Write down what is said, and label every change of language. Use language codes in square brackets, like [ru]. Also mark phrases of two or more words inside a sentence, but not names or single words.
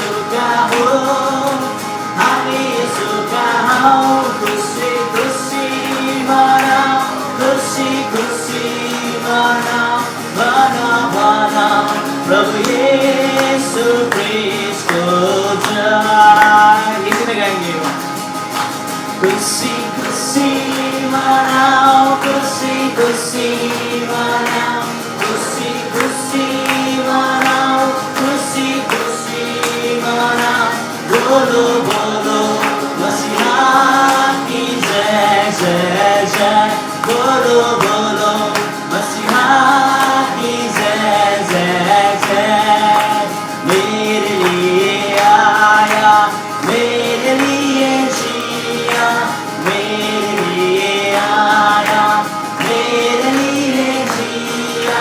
[ne] का हो, हामी यीशुका हौ। खुसी खुसी मनाऊ, खुसी खुसी मनाऊ, मनाऊ मनाऊ प्रभु यीशु ख्रीष्टको जय। [hi] इसी में गाएंगे। [ne] खुसी खुसी मनाऊ, खुसी खुसी मनाऊ, खुसी खुसी मनाऊ, खुसी खुसी मनाऊ। [hi] बोलो बोलो मसीहा की जय जय जय। बोलो बोलो मसीहा की जय जय जय। मेरे लिए आया, मेरे लिए जिया, मेरे लिए आया, मेरे लिए जिया,